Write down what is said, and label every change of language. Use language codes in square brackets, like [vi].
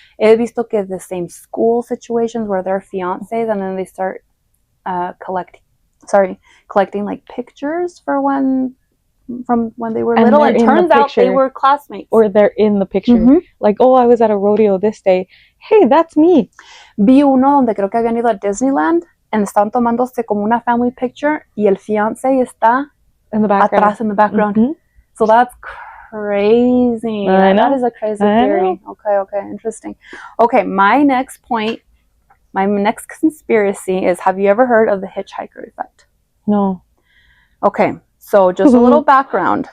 [es] He visto que [en] the same school situations where they're fiancés and then they start collecting like pictures from when they were little, and turns out they were classmates. Or they're in the picture. Like, oh, I was at a rodeo this day. Hey, that's me. [es] Vi uno donde creo que habían ido a Disneyland [en] and [es] estaban tomándose como una [en] family picture [es] y el fiancé está [en] in the background. [es] Atrás [en] in the background. So that's crazy. That is a crazy theory. Okay, interesting. Okay, my next point, my next conspiracy is, have you ever heard of the hitchhiker effect? No. Okay. So just a little background.